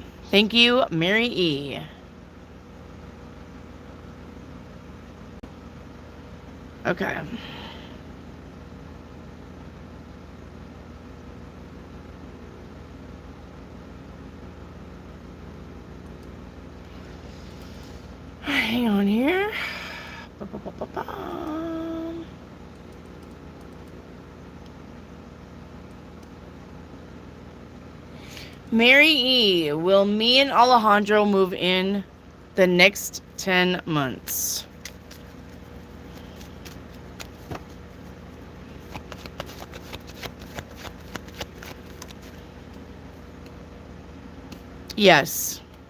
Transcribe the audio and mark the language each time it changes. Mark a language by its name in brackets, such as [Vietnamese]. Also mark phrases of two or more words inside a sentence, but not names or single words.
[English] Thank you, Mary E. Okay. Hang on here. Ba-ba-ba-ba-ba. Mary E., will me and Alejandro move in the next 10 months? Yes.